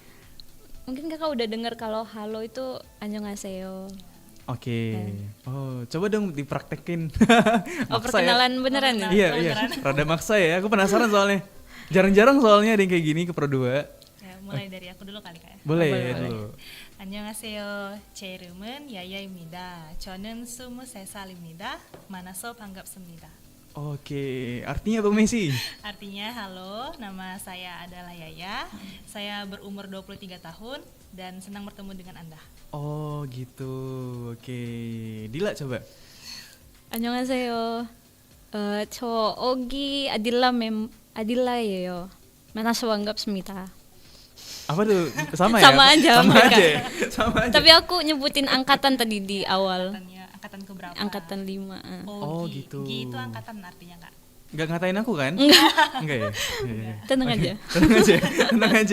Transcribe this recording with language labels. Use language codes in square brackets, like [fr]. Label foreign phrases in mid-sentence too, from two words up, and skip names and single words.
[id] Mungkin kakak udah dengar kalau halo itu annyeonghaseyo. Oke. Oh, coba dong dipraktekin. Oh, Maksa ya? perkenalan beneran ya? Iya. Rada maksa ya. Aku penasaran soalnya. Jarang-jarang soalnya ada yang kayak gini ke Pro 2. Ya, mulai dari aku dulu kali Kak ya. Boleh. [ko] 안녕하세요. 제 이름은 야야입니다. 저는 23살입니다. 만나서 반갑습니다. [id] Oke, artinya Bang Messi? Artinya, halo, nama saya adalah Yaya. Saya berumur 23 tahun dan senang bertemu dengan Anda. Oh gitu, oke. Dila coba. [ko] 안녕하세요. 저 오기 아딜라예요. 만나서 반갑습니다. [id] Apa tuh? Sama ya? Sama aja, Sama mereka. aja. Sama aja. Tapi aku nyebutin angkatan tadi di awal. Angkatan keberapa? Angkatan 5. Oh, gitu. Gi itu angkatan artinya Kak. Nggak ngatain aku kan? Enggak ya? Iya. Tenang aja. Tenang aja.